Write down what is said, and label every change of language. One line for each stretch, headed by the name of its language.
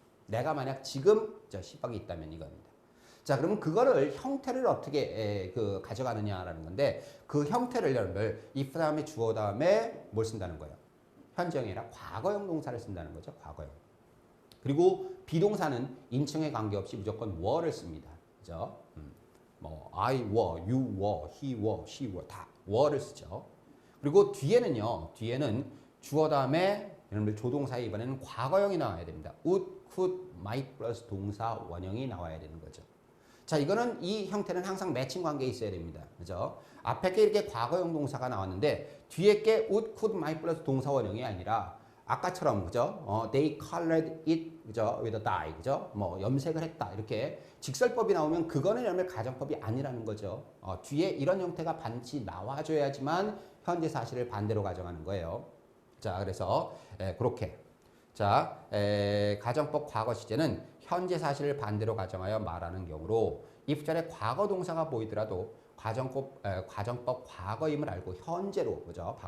Korean: 내가 만약 지금 10억이 있다면 이겁니다. 자, 그러면 그거를 형태를 어떻게 가져가느냐라는 건데 그 형태를 여러분들 if 다음에 주어 다음에 뭘 쓴다는 거예요? 현재형이 아니라 과거형 동사를 쓴다는 거죠. 과거형. 그리고 비동사는 인칭에 관계없이 무조건 were를 씁니다. 그죠?
English: 뭐 I were, you were, he were, she were
Korean: 다 were를 쓰죠. 그리고 뒤에는 주어 다음에 여러분들 조동사에 이번에는 과거형이 나와야 됩니다. would, could, might 플러스 동사 원형이 나와야 되는 거죠. 자, 이거는 이 형태는 항상 매칭 관계에 있어야 됩니다. 그죠? 앞에 게 이렇게 과거형 동사가 나왔는데 뒤에 게 would, could, might 플러스 동사 원형이 아니라 아까처럼 그죠?
English: They colored it
Korean: 그죠?
English: with a dye 그죠?
Korean: 뭐 염색을 했다 이렇게 직설법이 나오면 그거는 여러분 가정법이 아니라는 거죠. 뒤에 이런 형태가 반드시 나와줘야지만 현재 사실을 반대로 가정하는 거예요. 자, 그래서 그렇게 자 가정법 과거 시제는 현재 사실을 반대로 가정하여 말하는 경우로 if절에 과거 동사가 보이더라도 가정법 과거임을 알고 현재로 그죠?